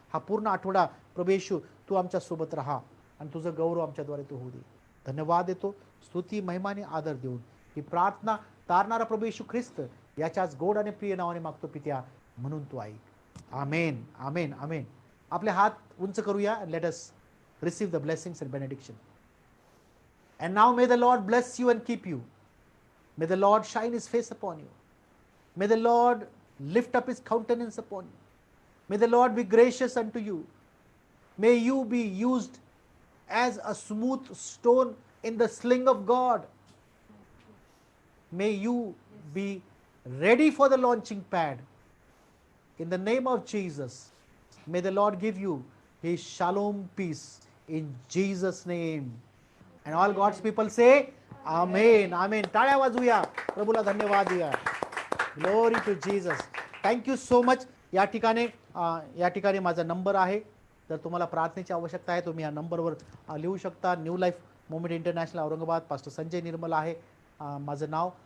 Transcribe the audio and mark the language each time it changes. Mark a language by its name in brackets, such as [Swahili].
[Marathi] हा पूर्ण आठवडा प्रभू येशू तू आमच्या सोबत राहा आणि तुझं गौरव आमच्याद्वारे तू होऊ दे. धन्यवाद देतो. स्तुती, महिमा आणि आदर देऊन ही प्रार्थना तारणारा प्रभू येशू ख्रिस्त याच्याच गोड आणि प्रिय नावाने मागतो पित्या, म्हणून तू ऐक. आमेन, आमेन, आमेन. आपले हात उंच करूया. [English] Let us receive the blessings and benediction. And now may the Lord bless you and keep you. May the Lord shine his face upon you. May the Lord lift up his countenance upon you. May the Lord be gracious unto you. May you be used as a smooth stone in the sling of God. May you be ready for the launching pad. In the name of Jesus, may the Lord give you his shalom peace in Jesus' name. And all God's people say amen, amen. [Marathi] टाळ्या वाजूया, प्रभूला धन्यवाद देऊया. [English] Glory to Jesus. Thank you so much. [Marathi] या ठिकाणी माझा number आहे. जर तुम्हाला प्रार्थनेची आवश्यकता आहे तुम्ही या नंबरवर लिहू शकता. New life movement international Aurangabad, pastor Sanjay निर्मल आहे माझं नाव.